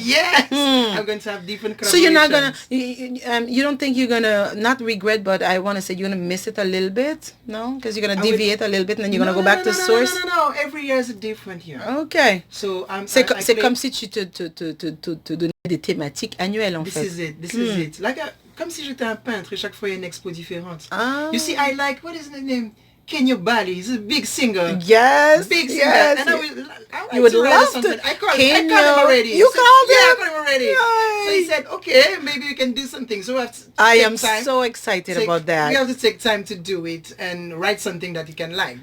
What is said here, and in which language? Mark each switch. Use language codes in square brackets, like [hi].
[en] Yes, I'm going to have different collaborations. So you're not gonna, you don't think you're gonna not regret, but I want to say you're gonna miss it a little bit, no? Because you're gonna deviate a little bit, and then you're gonna go back to source. No. Every year is a different year. Okay. So [fr] c'est comme si tu te donnais des thématiques annuelles en fait. [en] This is it. [fr] Comme si j'étais un peintre et chaque fois il y a une expo différente. [en] You see, I like, what is the name? Kenya Bali. He's a big singer. Yes. Big singer. Yes. And you would love to. I called him already. You called him? Yeah, I called him already. Yay. So he said, okay, maybe we can do something. So we have to I am so excited about that. We have to take time to do it and write something that he can like.